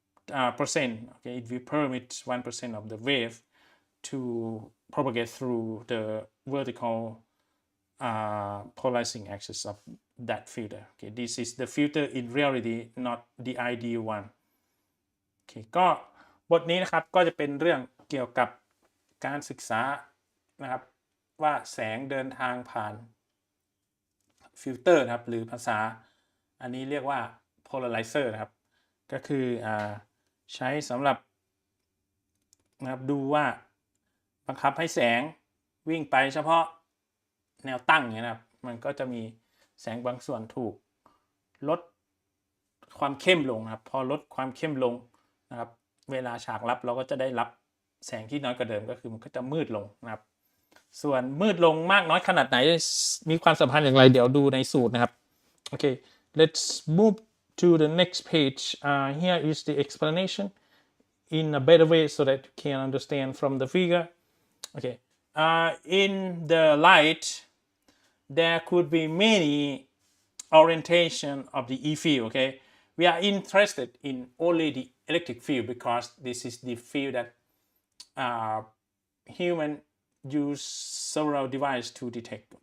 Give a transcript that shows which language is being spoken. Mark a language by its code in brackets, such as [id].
[en] Okay, it will permit 1% of the wave to propagate through the vertical polarizing axis of that filter. Okay, this is the filter in reality, not the ideal one. [th] โอเคก็บทนี้นะครับก็จะเป็นเรื่องเกี่ยวกับการศึกษานะครับว่าแสงเดินทางผ่านฟิลเตอร์นะครับหรือภาษาอันนี้เรียกว่า polarizer นะครับก็คือใช้สำหรับ นะครับดูว่าบังคับให้แสงวิ่งไปเฉพาะแนวตั้งเนี่ยนะครับมันก็จะมีแสงบางส่วนถูกลดความเข้มลงครับพอลดความเข้มลงนะครับเวลาฉากลับเราก็จะได้รับแสงที่น้อยกว่าเดิมก็คือมันก็จะมืดลงนะครับส่วนมืดลงมากน้อยขนาดไหนมีความสัมพันธ์อย่างไรเดี๋ยวดูในสูตรนะครับโอเค [en] let's move to the next page. Here is the explanation. in a better way so that you can understand from the figure. Okay, in the light, there could be many orientation of the E field. Okay, we are interested in only the electric field because this is the field that human use several devices to detect.